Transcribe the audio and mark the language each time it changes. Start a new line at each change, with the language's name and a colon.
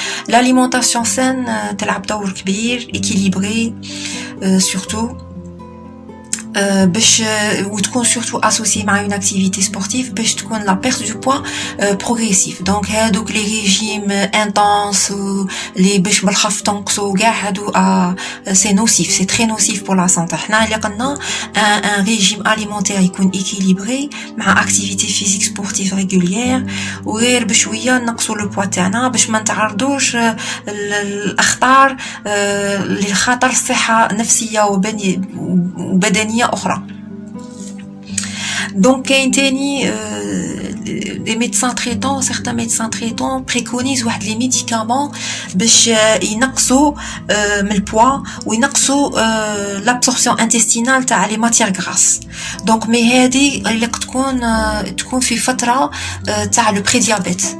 French: L'alimentation saine
Arabic: تلعب دور كبير,
French: équilibré surtout
Arabic: باش وتكون
French: surtout associée مع une activité sportive
Arabic: باش تكون
French: la perte du poids progressive. Donc
Arabic: هادوك
French: les régimes intenses les
Arabic: باش بالخف تنقصوا كاع هادو
French: c'est nocif, c'est très nocif pour la santé.
Arabic: حنا اللي قلنا
French: un régime alimentaire
Arabic: يكون équilibré مع
French: activité physique sportive régulière
Arabic: وغير بشويه نقصوا
French: le poids
Arabic: تاعنا باش ما نتعرضوش الاخطار للخطر الصحه نفسيه وبدنيه أخرى.
French: Donc
Arabic: كاين تاني
French: des médecins traitants, certains médecins traitants préconisent واحد les médicaments
Arabic: باش ينقصوا من البوا وينقصوا
French: l'absorption intestinale تاع les matières grasses.
Arabic: Donc مي هذه اللي تكون في فترة تاع
French: le prédiabète.